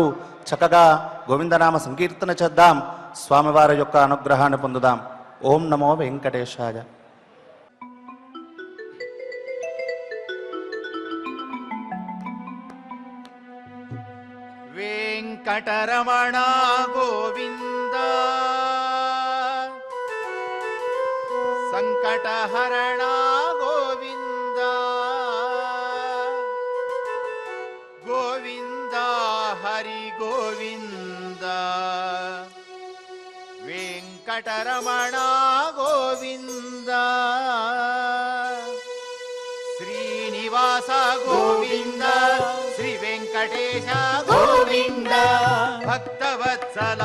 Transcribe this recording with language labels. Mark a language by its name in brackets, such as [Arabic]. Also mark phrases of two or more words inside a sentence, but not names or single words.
[Telugu] చక్కగా గోవిందనామ సంకీర్తన చేద్దాం, స్వామివారి యొక్క అనుగ్రహాన్ని పొందుదాం. ఓం నమో వెంకటేశాయ. [Kannada] వెంకటేశ ವೆಂಕಟರಮಣ ಗೋವಿಂದ ಸಂಕಟಹರಣ ಗೋವಿಂದ ಗೋವಿಂದ ಹರಿ ಗೋವಿಂದ ವೆಂಕಟರಮಣ ಗೋವಿಂದ ಶ್ರೀನಿವಾಸ ಗೋವಿಂದ ಶ್ರೀ ವೆಂಕಟೇಶ ಗೋವಿಂದ ಭಕ್ತವತ್ಸಲ